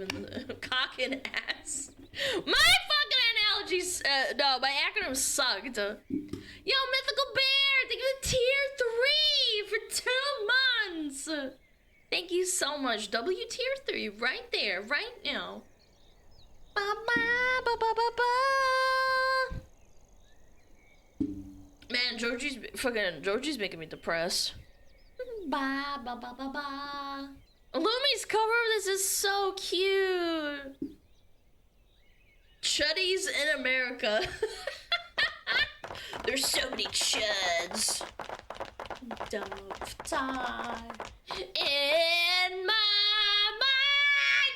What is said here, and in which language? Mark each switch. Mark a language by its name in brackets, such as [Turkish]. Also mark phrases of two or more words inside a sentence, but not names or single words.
[English] Cock and ass. My fucking analogies, no, my acronyms sucked. Yo, Mythical Bear, thank you for tier 3 for 2 months. Thank you so much. W tier 3, right there, right now. Ba ba ba ba ba ba. Man, Georgie's making me depressed. Ba ba ba ba ba. Lumi's cover of this is so cute. Chuddies in America. There's so many chuds. Dove time in my mind.